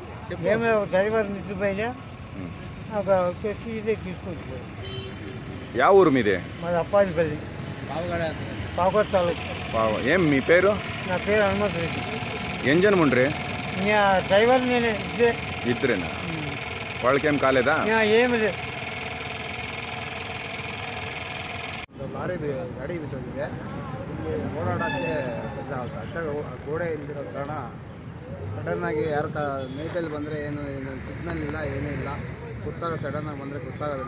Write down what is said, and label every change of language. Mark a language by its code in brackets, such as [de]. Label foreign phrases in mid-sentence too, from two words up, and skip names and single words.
[te] మేము డ్రైవర్ నిద్రపోయినా తీసుకొచ్చి. ಯಾವ ఊరు మీది? మాది అప్పాజిపల్లి, పాకోట తాలూకు. ఏం మీ పేరు? నా పేరు హనుమంత రెడ్డి. ఏం జనం ఉండ్రి? డ్రైవర్ నేనే. ఇద్దరేనా? వాళ్ళకేం కాలేదా? ఏమి లేదు. [kn] ಗಾಡಿ ಬಿದ್ದೋಗಿದೆ. ಇಲ್ಲಿ ಓಡಾಡೋಕ್ಕೆ ಗೋಡೆ ಇಲ್ದಿರೋ ಕಾರಣ ಸಡನ್ನಾಗಿ ಯಾರು ನೈಟಲ್ಲಿ ಬಂದರೆ ಏನು ಸಿಗ್ನಲ್ ಇಲ್ಲ, ಏನೂ ಇಲ್ಲ. ಗೊತ್ತಾಗ ಸಡನ್ನಾಗಿ ಬಂದರೆ ಗೊತ್ತಾಗೋದಿಲ್ಲ.